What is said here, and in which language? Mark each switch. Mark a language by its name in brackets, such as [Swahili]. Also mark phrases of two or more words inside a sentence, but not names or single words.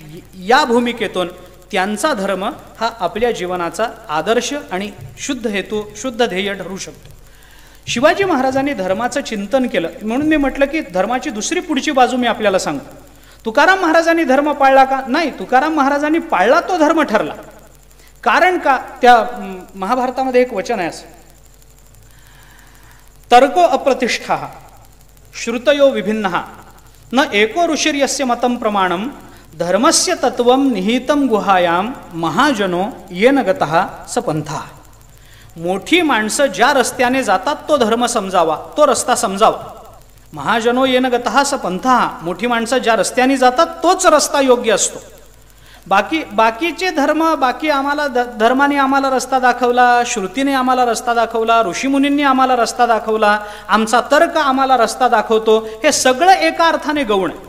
[Marathi] आणि या भूमिकेतून त्यांचा धर्म हा आपल्या जीवनाचा आदर्श आणि शुद्ध हेतू, शुद्ध ध्येय ठरू शकतो. शिवाजी महाराजांनी धर्माचं चिंतन केलं म्हणून मी म्हटलं की धर्माची दुसरी पुढची बाजू मी आपल्याला सांगतो. तुकाराम महाराजांनी धर्म पाळला का? नाही, तुकाराम महाराजांनी पाळला तो धर्म ठरला. कारण का? त्या महाभारतामध्ये एक वचन आहे असं, [Sanskrit] तर्को अप्रतिष्ठा श्रुतयो विभिन्नः न एको ऋषिर्यस्य मतं प्रमाणम धर्मस्य तत्वं निहितं गुहायां महाजनो येन गतः स पंथा. [Marathi] मोठी माणसं ज्या रस्त्याने जातात तो धर्म समजावा, तो रस्ता समजावा. [Sanskrit] महाजनो येन गतः स पंथा, [Marathi] मोठी माणसं ज्या रस्त्याने जातात तोच रस्ता योग्य असतो. बाकीचे धर्म, बाकी आम्हाला धर्माने आम्हाला रस्ता दाखवला, श्रुतीने आम्हाला रस्ता दाखवला, ऋषीमुनींनी आम्हाला रस्ता दाखवला, आमचा तर्क आम्हाला रस्ता दाखवतो, हे सगळं एका अर्थाने गौण आहे.